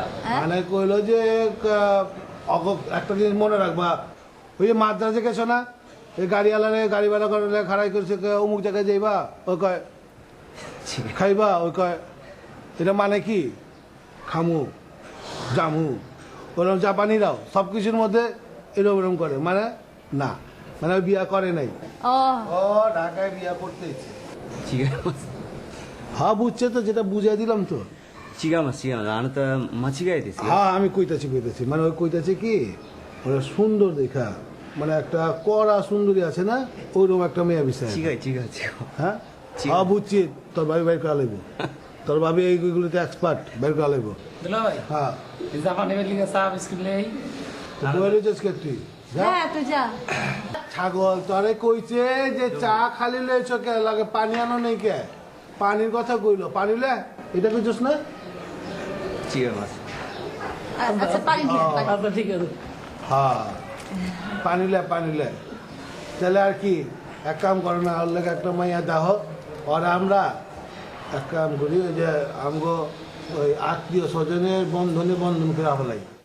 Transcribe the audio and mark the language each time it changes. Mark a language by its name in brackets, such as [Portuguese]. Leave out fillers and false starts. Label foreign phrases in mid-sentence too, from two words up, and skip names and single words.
[Bangla] মানে কইল যে একটা জিনিস মনে রাখবা, ওই যে মাদ্রাজে গেছো না, এই গাড়িওয়ালারে গাড়ি ভাড়া করে খাড়াই করছে, অমুক জায়গায় যাইবা, ওই কয় খাইবা, ওই কয় এটা মানে কি খামু জামু। ওরকম জাপানিরাও সব কিছুর মধ্যে এরকম করে, মানে না, মানে বিয়া করে নাই। ও ও ঢাকায় বিয়া করতেছে। ঠিক আছে। হ্যাঁ বুঝছে তো, যেটা বুঝাই দিলাম তো। [Japanese] 違います違いますあなた間違いですよ [Bangla] হ্যাঁ আমি কইতাছি মানে ওই কইতাছে কি ওরা সুন্দর দেখা, মানে একটা কড়া সুন্দরী আছে না, ওইরকম একটা মেয়ে বিষয়। [Japanese] 違う違う違う [Bangla] হ্যাঁ হ্যাঁ বুঝছি, তোর ভাবি বাইর করা লাগবো, তোর ভাবি এইগুলোতে এক্সপার্ট, বাইর করা লাগবো। হ্যাঁ তুই হ্যাঁ তুই যা। ছাগল তোরে কইছে যে চা খালি লইছ কে, লাগে পানি আনো নেই কে, পানির কথা কইলো, পানি লে এটা কইছস না? [Japanese] 違います [Bangla] আচ্ছা পানি দিয়ে হ্যাঁ পানি লে তাহলে আর কি, এক কাম করো না, ওর লাগে একটা মাইয়া দাহ, আর আমরা এক কাম করি, ওই যে আমগো ওই আত্মীয় স্বজনের বন্ধন করে ফেলাই।